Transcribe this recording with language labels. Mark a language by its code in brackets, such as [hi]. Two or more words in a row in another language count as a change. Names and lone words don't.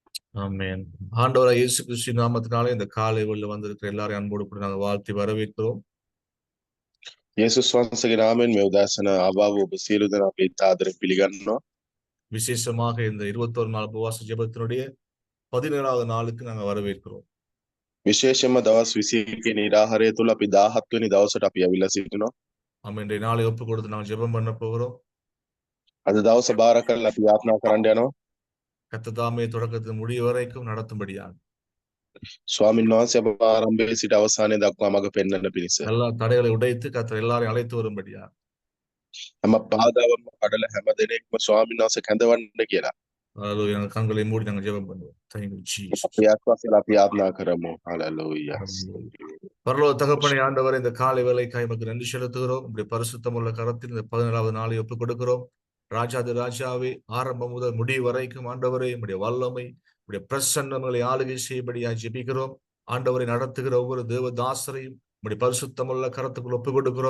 [ta] ஆமென். ஆண்டவராகிய இயேசு கிறிஸ்துவின் நாமத்தினாலே இந்த காலை வேளையில வந்திருக்கிற எல்லாரையும் அன்போடு கூட நாங்கள் வாழ்த்தி வரவேற்கிறோம். [si] යේසුස් වහන්සේගේ නාමයෙන් මේ උදෑසන ආවාව ඔබ සියලු දෙනා අපි ආදරයෙන් පිළිගන්නවා. [ta] விசேஷமாக இந்த 21 நாள் உபவாச ஜெபத்தினுடைய 17வது நாளுக்கு நாங்கள் வரவேற்கிறோம். [si] විශේෂයෙන්ම දවස් 21 නිරාහාරය තුල අපි 17 වෙනි දවසට අපි ඇවිල්ලා සිටිනවා. [ta] ஆமென். இன்றைய நாளை ஒப்பு கொடுத்து நாங்கள் ஜெபம் பண்ண போகிறோம். [si] අද දවස බාර කරලා අපි යාත්‍රා කරන්න යනවා. [ta] கர்த்தர் தாமே தொடக்கத்து முடிவு வரைக்கும் நடத்தும்படியாக [si] ස්වාමීන් වහන්සේ අප ආරම්භයේ සිට අවසානයේ දක්වා මඟ පෙන්වන්න පිණිස. [ta] எல்லா தடைகளை உடைத்து கர்த்தர் எல்லாரையும் அழைத்து வரும்படியாக [si] හැම බාධාවක්ම කඩලා හැම දෙනෙක්ම ස්වාමීන් වහන්සේ කැඳවන්න කියලා. [ta] ஹalleluya. நாங்கள் கண்களை மூடி நாங்கள் ஜெபம் பண்ணுவோம். [en] Thank you Jesus. [si] අපි ආස්වාසලා අපි යාත්‍රා කරමු. හalleluya. [ta] பரலோக தகப்பனே ஆண்டவரே, இந்த காலை வேளைக்காய் உமக்கு நன்றி செலுத்துகிறோம். உம்முடைய பரிசுத்தமுள்ள கரத்தில் இந்த 17வது நாளை ஒப்புக் கொடுக்கிறோம். ராஜாதி ராஜாவே, ஆரம்பம் முதல் முடிவு வரைக்கும் ஆண்டவரே உம்முடைய வல்லமை உம்முடைய பிரசன்னங்களை ஆளுகை செய்யபடியாக ஜெபிக்கிறோம். ஆண்டவரை நடத்துகிற ஒவ்வொரு தேவதாசரையும் உம்முடைய பரிசுத்தமுள்ள கரத்துக்குள் ஒப்புக் கொடுக்கிறோம்.